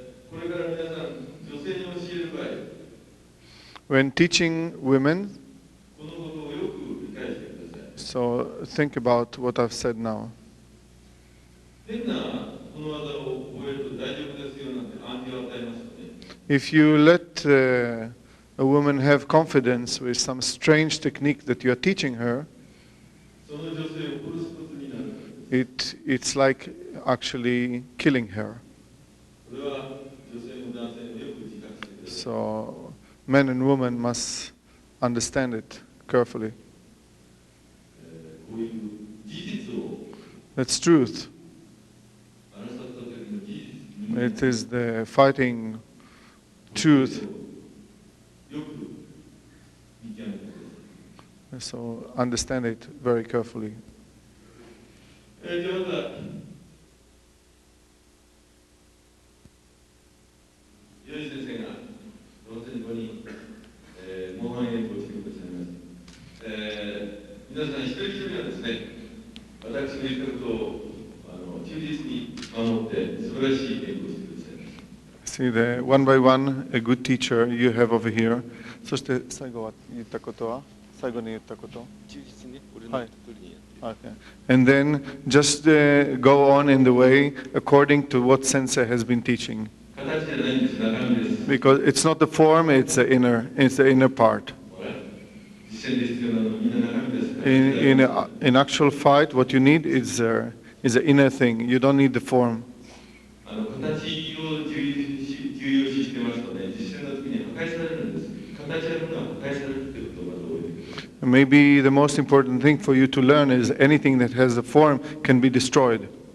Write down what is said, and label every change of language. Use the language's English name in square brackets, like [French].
[Japanese] これから皆さん、女性に教える場合、 [English] When teaching women, [Japanese] このことをよく理解してください。 [English] so think about what I've said now. [Japanese] 変なこの技を覚えると大丈夫ですよなんて暗示を与えますとね、 [English] If you let a woman have confidence with some strange technique that you are teaching her, [Japanese] その女性を殺すことになるからです。 [English] it's like actually killing her. [Japanese] これは女性も男性もよく自覚してください。 [English] So men and women must understand it carefully. [Japanese] こういう事実を [English] That's truth. [Japanese] 争った時の事実、 [English] It is the fighting truth. [Japanese] よく見極めてください。 [English] So understand it very carefully. [Japanese] じゃあまた、吉井先生が同時にここに、模範演講してくださいます。皆さん一人一人はですね、私の言ったことを忠実に守って素晴らしい演講をしてくださいます。 [English] See the one by one, a good teacher you have over here. [Japanese] そして最後は言ったことは最後に言ったこと。忠実に俺の言った通りにやって。 [English] Okay. And then just go on in the way according to what Sensei has been teaching. [Japanese] 形じゃないんです、中身です。 [English] Because it's not the form, it's the inner part. [Japanese] 実践で必要なのはみんな中身です。 [English] In actual fight, what you need is the inner thing. You don't need the form. [Japanese] 形を重要視してますとね、実践の時に破壊されるんです。形あるものは破壊されるってことをまず覚えてください。 [English] Maybe the most important thing for you to learn is anything that has a form can be destroyed.